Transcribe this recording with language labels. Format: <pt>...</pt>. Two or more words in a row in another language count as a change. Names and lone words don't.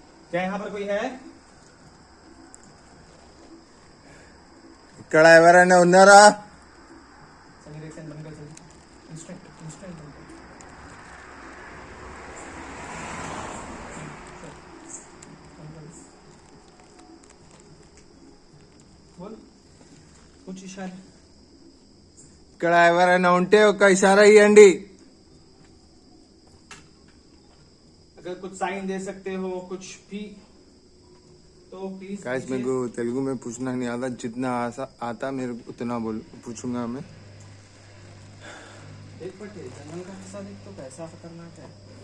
<hi>क्या यहाँ पर कोई है?</hi> <te>ఇక్కడ ఎవరైనా ఉన్నారా?</te> <hi>समीर एक सेकंड बंद कर जल्दी। इंस्टेंट इंस्टेंट बंद कर। बोल कुछ इशारे।</hi> <te>ఇక్కడ ఎవరైనా ఉంటే ఒక ఇషారా ఇవ్వండి.</te> <hi>अगर कुछ साइन दे सकते हो कुछ भी तो प्लीज। गाइस मेरे को तेलुगु में पूछना नहीं आता, जितना आता मेरे को उतना पूछूंगा मैं. एक पटे जंगल का हिस्सा देख तो कैसा खतरनाक है।</hi>